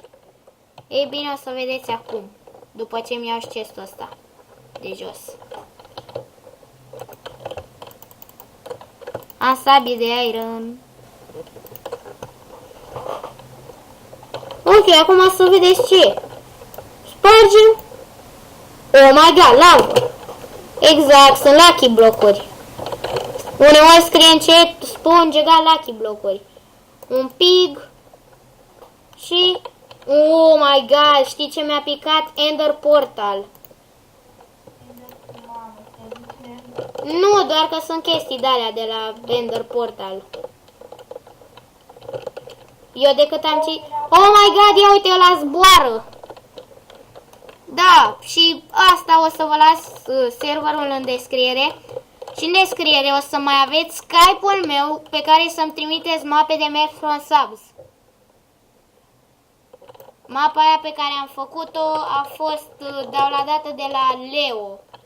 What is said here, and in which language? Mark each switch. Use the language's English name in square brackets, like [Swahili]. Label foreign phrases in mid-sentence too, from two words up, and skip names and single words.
[Romanian] Ei bine, o să vedeți acum, după ce mi iau și chestul ăsta de jos. Am sabie de iron. Ok, acum o să vedeți ce. Spargem. [English] Oh my god, [Romanian] lavă. Exact, sunt lucky blocuri. Uneori scrie încet, sponge egal lucky blocuri. Un pig. Și... [English] oh my god, [Romanian] știi ce mi-a picat? Ender Portal. Nu, doar că sunt chestii de-alea de la Ender Portal. Eu decât am ci... [English] oh my god, [Romanian] ia uite, ăla zboară. Da, și asta o să vă las serverul în descriere. Și în descriere o să mai aveți Skype-ul meu pe care să-mi trimiteți mape de Map from Subs. Mapa aia pe care am făcut-o a fost downloadată de la Leo.